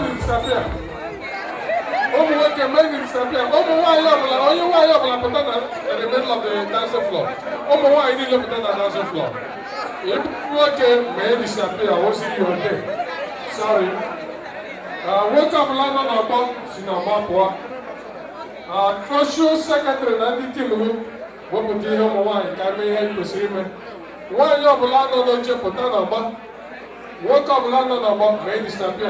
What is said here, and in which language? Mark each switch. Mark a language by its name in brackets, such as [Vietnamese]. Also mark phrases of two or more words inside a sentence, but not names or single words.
[Igbo] disappear. Ụmụ nwoke [English] may disappear. [Igbo] Ụmụ nwaanyị ọbụla, onye nwaanyị ọbụla pụta na [English] the middle of the dancing floor. [Igbo] Ụmụ nwaanyị niile pụta na [English] dancing floor. If nwoke may disappear, we'll see you there. Sorry. [Igbo] Nwoke ọbụla nọ n'ọgbọ si n'ọgbọ pụọ. [English] Social secretary [Igbo] na ndị tim m wepụta ihe ụmụ nwaanyị ka mee ihe kwesịrị ime. Nwaanyị ọbụla nọ n'oche pụta n'ọgbọ. Nwoke ọbụla nọ n'ọgbọ [English] may disappear.